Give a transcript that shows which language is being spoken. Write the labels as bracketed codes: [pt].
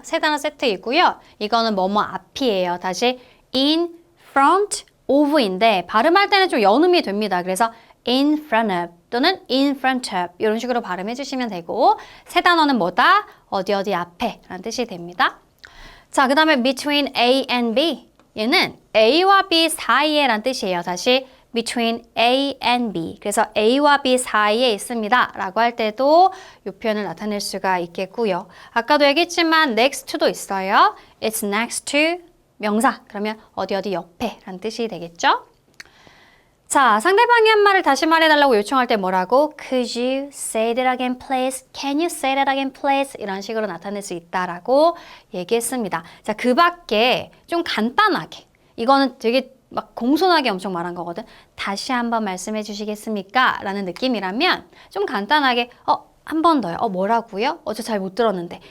[ko] 세 단어 세트이고요. 이거는 뭐뭐 앞이에요. 다시 in front of인데 발음할 때는 좀 연음이 됩니다. 그래서 in front of 또는 in front of 이런 식으로 발음해 주시면 되고 세 단어는 뭐다? 어디 앞에 라는 뜻이 됩니다. 자, 그 다음에 [en] between A and B. [ko] 얘는 A와 B 사이에 라는 뜻이에요. 다시 [en] between A and B. [ko] 그래서 A와 B 사이에 있습니다. 라고 할 때도 이 표현을 나타낼 수가 있겠고요. 아까도 얘기했지만 next to도 있어요. [en] It's next to 명사. [ko] 그러면 어디 옆에 라는 뜻이 되겠죠? 자, 상대방이 한 말을 다시 말해달라고 요청할 때 뭐라고? [en] Could you say that again, please? Can you say that again, please? [ko] 이런 식으로 나타낼 수 있다라고 얘기했습니다. 자, 그 밖에 좀 간단하게 이거는 되게 막 공손하게 엄청 말한 거거든. 다시 한번 말씀해 주시겠습니까? 라는 느낌이라면 좀 간단하게 한 번 더요. 뭐라고요? 저 잘 못 들었는데.